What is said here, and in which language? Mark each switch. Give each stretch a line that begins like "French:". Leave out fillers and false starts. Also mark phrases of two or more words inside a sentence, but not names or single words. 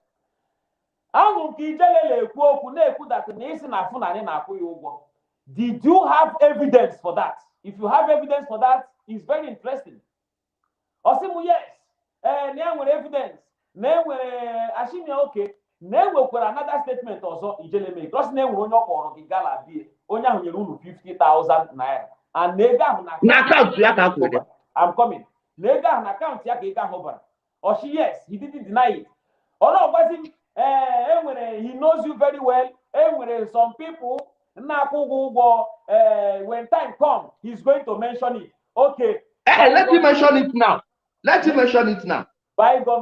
English: Did you have evidence for that? If you have evidence for that, it's very interesting. Osimu, yes. Evidence. Okay. Another statement also Ijele make.
Igbo: Because onye ahụ nyere unu 50,000 naira.
English: And I'm coming.
Igbo: Nega ahụ na account ya ka ego ahụ bara. Oshi,
English: yes, he didn't deny it. He knows you very well. Some people when time comes, he's going to mention it. Okay. Let him mention it now. Let him mention it now. Bygone.